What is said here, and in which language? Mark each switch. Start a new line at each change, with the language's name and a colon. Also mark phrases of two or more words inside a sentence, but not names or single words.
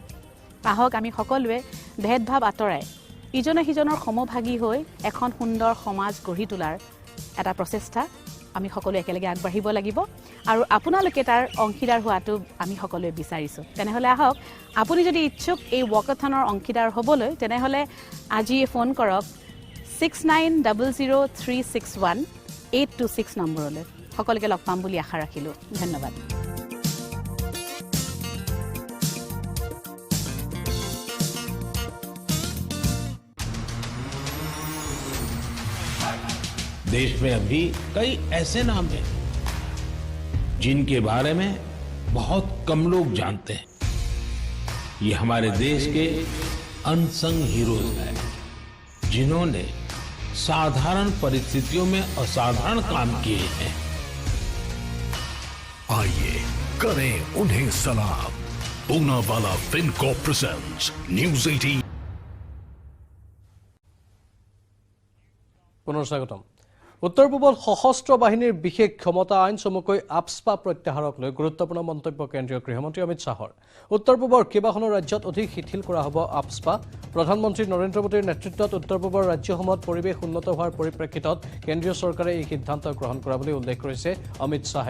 Assamese: আহক আমি সকলোৱে ভেদভাৱ আঁতৰাই ইজনে সিজনৰ সমভাগী হৈ এখন সুন্দৰ সমাজ গঢ়ি তোলাৰ এটা প্ৰচেষ্টা আমি সকলোৱে একেলগে আগবাঢ়িব লাগিব আৰু আপোনালোকে তাৰ অংশীদাৰ হোৱাটো আমি সকলোৱে বিচাৰিছোঁ। তেনেহ'লে আহক, আপুনি যদি ইচ্ছুক এই ৱাকাথনৰ অংশীদাৰ হ'বলৈ, তেনেহ'লে আজিয়ে ফোন কৰক 6900361826 নম্বৰলৈ। সকলোকে লগ পাম বুলি আশা ৰাখিলোঁ। ধন্যবাদ।
Hindi: देश में अभी कई ऐसे नाम हैं जिनके बारे में बहुत कम लोग जानते हैं। ये हमारे देश के
English: unsung heroes
Hindi: हैं, जिन्होंने साधारण परिस्थितियों में असाधारण काम किए हैं। आइए करें उन्हें सलाम। पूनावाला फिनकॉर्प प्रेजेंट्स न्यूज 18।
Assamese: পুনৰ স্বাগতম। উত্তৰ পূবত সশস্ত্ৰ বাহিনীৰ বিশেষ ক্ষমতা আইন চমুকৈ আপস্পা প্ৰত্যাহাৰক লৈ গুৰুত্বপূৰ্ণ মন্তব্য কেন্দ্ৰীয় গৃহমন্ত্ৰী অমিত শ্বাহৰ। উত্তৰ পূবৰ কেইবাখনো ৰাজ্যত অধিক শিথিল কৰা হ'ব আপস্পা। প্ৰধানমন্ত্ৰী নৰেন্দ্ৰ মোদীৰ নেতৃত্বত উত্তৰ পূবৰ ৰাজ্যসমূহত পৰিৱেশ উন্নত হোৱাৰ পৰিপ্ৰেক্ষিতত কেন্দ্ৰীয় চৰকাৰে এই সিদ্ধান্ত গ্ৰহণ কৰা বুলি উল্লেখ কৰিছে অমিত শ্বাহে।